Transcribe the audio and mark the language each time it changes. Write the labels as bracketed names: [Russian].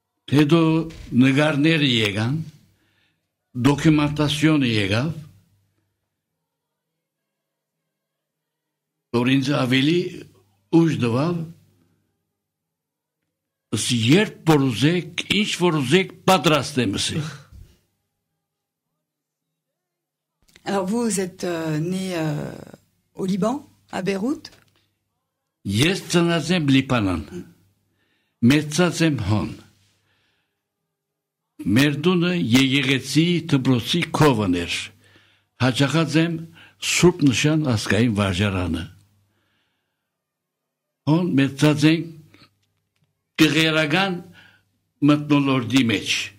[Armenian] հետո նգարները եկան, դոկումենտացիոնը եկավ, որ ինձ ավելի ուժ տվավ, երբ որ ուզեք, ինչ որ ուզեք, պատրաստ եմ ասի։ [French] Alors vous êtes né au Liban, à Beyrouth? [Armenian] Ես ծնած եմ Լիբանան, մեծած եմ հոն, մեր դունը եկեղեցի դպրոցի քովն էր, հաճախած եմ Սուրբ Նշան ազգային վարժարանը, հոն մեծած ենք գեղերական մթնոլորտի մեջ,